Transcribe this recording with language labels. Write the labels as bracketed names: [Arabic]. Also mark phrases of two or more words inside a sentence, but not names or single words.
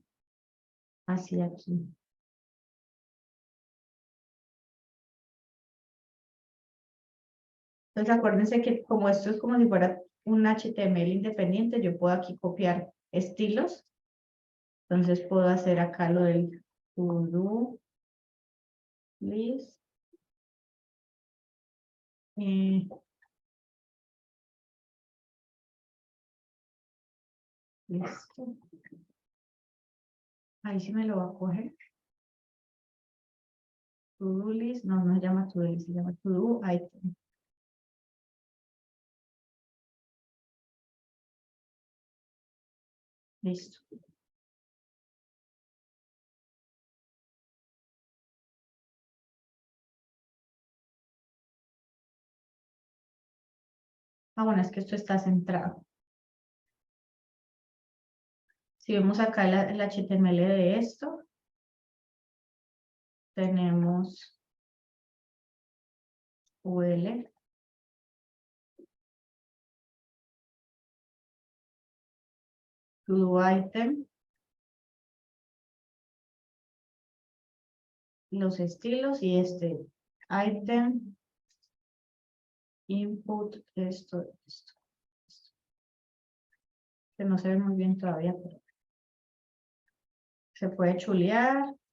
[Spanish] Así aquí. Entonces acuérdense que como esto es como si fuera un HTML independiente, yo puedo aquí copiar estilos. Entonces puedo hacer acá lo del [English] to-do list. [Spanish] Listo. Ahí sí me lo va a coger. [English] To-do list, [Spanish] no se llama [English] to-do list, [Spanish] se llama [English] to-do item. [Spanish] Listo. Bueno, es que esto está centrado. Si vemos acá el HTML de esto, tenemos UL, [English] to-do item, [Spanish] los estilos y este item, input, esto. Que no se ve muy bien todavía, pero se puede chulear.